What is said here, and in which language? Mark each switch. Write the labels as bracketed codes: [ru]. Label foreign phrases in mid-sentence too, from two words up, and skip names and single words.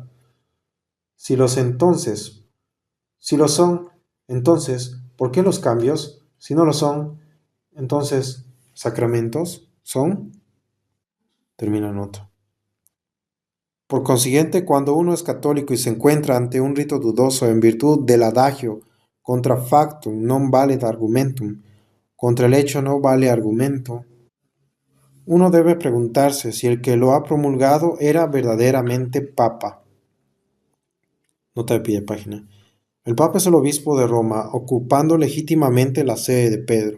[es] Si lo son, entonces, ¿por qué los cambios? Si no lo son, entonces, ¿sacramentos son? Termina nota. Por consiguiente, cuando uno es católico y se encuentra ante un rito dudoso en virtud del adagio [la] contra factum non valed argumentum, [es] contra el hecho no vale argumento, uno debe preguntarse si el que lo ha promulgado era verdaderamente papa. Nota de pie de página. El Papa es el obispo de Roma, ocupando legítimamente la sede de Pedro.